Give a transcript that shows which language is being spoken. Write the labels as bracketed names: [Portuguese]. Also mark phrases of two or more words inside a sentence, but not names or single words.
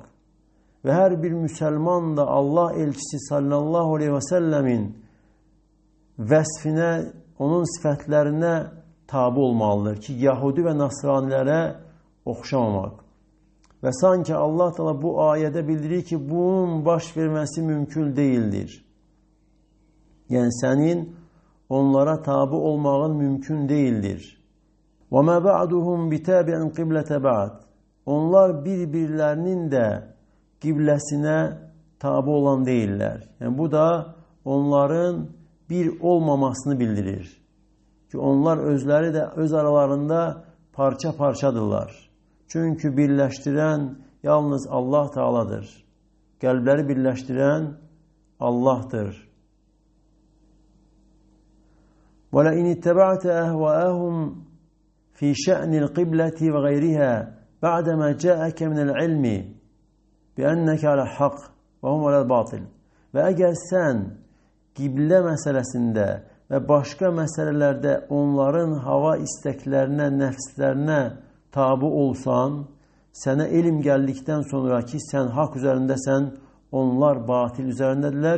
[Azerbaijani] Və hər bir müsəlman da Allah elçisi [Arabic] صلى الله عليه وسلم [Azerbaijani] vəsfinə, onun sifətlərinə tabi olmalıdır ki, Yahudi və Nasranilərə oxşamamaq. Və sanki Allah Teala bu ayədə bildirir ki, bunun baş verməsi mümkün deyildir. Yəni, sənin onlara tabi olmağın mümkün deyildir. [Arabic] وَمَا بَعْدُهُمْ بِتَابِعٍ قِبْلَةَ بَعْدٍ. [Azerbaijani] Onlar bir-birlərinin də qibləsinə tabi olan deyirlər. Yəni, bu da onların bir olmamasını bildirir. Ki onlar özləri də öz aralarında parça-parçadırlar. Çünki birləşdirən yalnız Allah Teala'dır. Qəlbləri birləşdirən Allah'tır. [Arabic] وَلَئِنِ اتَّبَعْتَ أَهْوَاءَهُمْ فِي شَأْنِ الْقِبْلَةِ وَغَيْرِهَا بَعْدَمَا جَاءَكَ مِنَ الْعِلْمِ بِأَنَّكَ عَلَى الْحَقِّ وَهُمْ عَلَى الْبَاطِلِ. [Azerbaijani] Və əgər sən qiblə məsələsində və başqa məsələlərdə onların hava istəklərinə, nəfslərinə tabi olsan sənə elm gəldikdən sonra ki, sən haqq üzərindəsən, onlar batil üzərindədirlər.